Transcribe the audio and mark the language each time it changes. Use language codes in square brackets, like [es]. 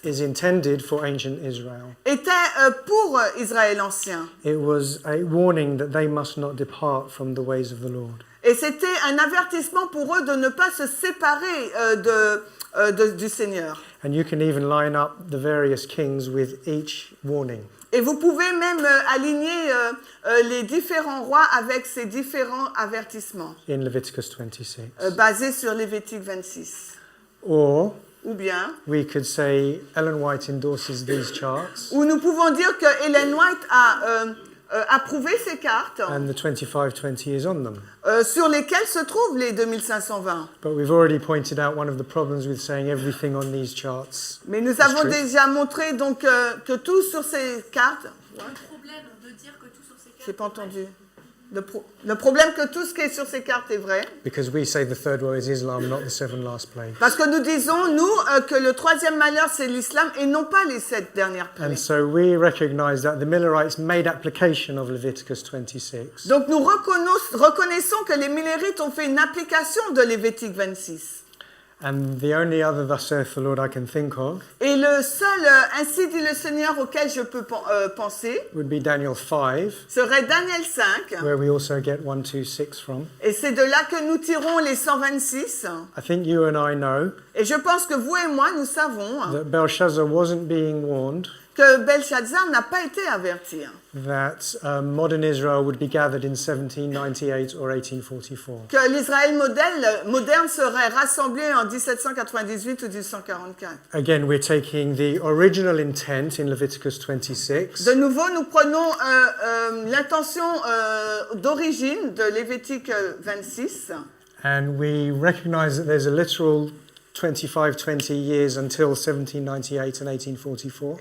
[en] is intended for ancient Israel. [fr] étaient pour Israël ancien. [en] It was a warning that they must not depart from the ways of the Lord. [fr] Et c'était un avertissement pour eux de ne pas se séparer du Seigneur. [en] And you can even line up the various kings with each warning. [fr] Et vous pouvez même aligner les différents rois avec ces différents avertissements [en] in Leviticus 26. [fr] basés sur Lévitique 26. [en] Or, [fr] Ou bien, [en] we could say Ellen White endorses these charts [fr] ou nous pouvons dire que Ellen White a approuvé ces cartes [en] and the 2520 is on them. [fr] sur lesquelles se trouvent les 2520. [en] But we've already pointed out one of the problems with saying everything on these charts. [fr] Mais nous [en] is [fr] avons [en] true. [fr] déjà montré donc que tout sur ces cartes... Le problème de dire que tout sur ces cartes. J'ai pas entendu. Le problème que tout ce qui est sur ces cartes est vrai. [en] Because we say the third woe is Islam, not the seven last plagues. [fr] Parce que nous disons, nous, que le troisième malheur, c'est l'islam et non pas les 7 dernières [en] And [fr] plaies. [en] so we recognize that the Millerites made application of Leviticus 26. [fr] Donc nous reconnaissons que les Millérites ont fait une application de Lévitique 26. [en] And the only other thus saith the Lord I can think of [fr] Et le seul, ainsi dit le Seigneur, auquel je peux penser, [en] would be Daniel 5, [fr] serait Daniel 5. [en] where we also get 126 from. [fr] Et c'est de là que nous tirons les 126. [en] I think you and I know [fr] Et je pense que vous et moi, nous savons [en] that Belshazzar wasn't being warned [fr] que Belshazzar n'a pas été averti. [en] that modern Israel would be gathered in 1798 or 1844. [fr] Que l'Israël moderne serait rassemblé en 1798 ou 1844. [en] Again, we're taking the original intent in Leviticus 26 [fr] De nouveau, nous prenons l'intention d'origine de Lévitique 26 [en] and we recognize that there's a literal 25-20 years until 1798 and 1844.